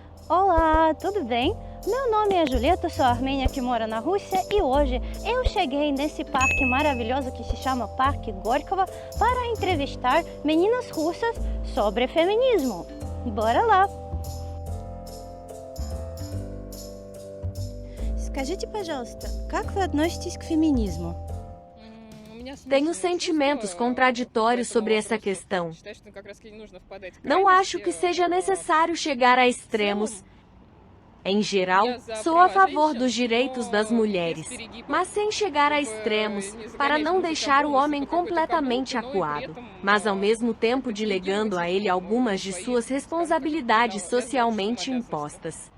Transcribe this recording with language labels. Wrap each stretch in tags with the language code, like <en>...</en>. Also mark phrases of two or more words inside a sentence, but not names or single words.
<pt>Olá, tudo bem? Meu nome é Julieta, sou armênia que mora na Rússia e hoje eu cheguei nesse parque maravilhoso que se chama Parque Горького para entrevistar meninas russas sobre feminismo. Bora lá!</pt> <ru>Скажите, пожалуйста, как вы относитесь к феминизму?</ru> <pt>Tenho sentimentos contraditórios sobre essa questão. Não acho que seja necessário chegar a extremos. Em geral, sou a favor dos direitos das mulheres, mas sem chegar a extremos, para não deixar o homem completamente acuado, mas ao mesmo tempo delegando a ele algumas de suas responsabilidades socialmente impostas.</pt>